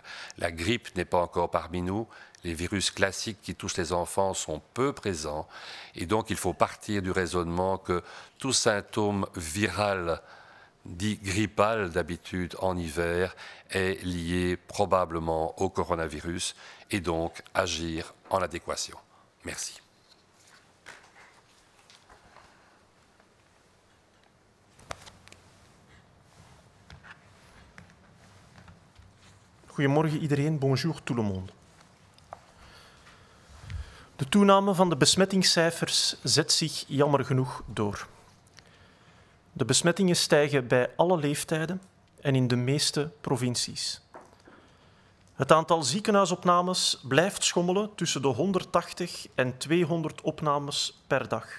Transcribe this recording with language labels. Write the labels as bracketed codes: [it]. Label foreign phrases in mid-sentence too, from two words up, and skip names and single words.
[fr] La grippe n'est pas encore parmi nous. Les virus classiques qui touchent les enfants sont peu présents. Et donc, il faut partir du raisonnement que tout symptôme viral, dit grippal d'habitude en hiver, est lié probablement au coronavirus et donc agir en adéquation. Merci. [nl] Goedemorgen iedereen, [fr] bonjour tout le monde. [nl] De toename van de besmettingscijfers zet zich jammer genoeg door. De besmettingen stijgen bij alle leeftijden en in de meeste provincies. Het aantal ziekenhuisopnames blijft schommelen tussen de 180 en 200 opnames per dag.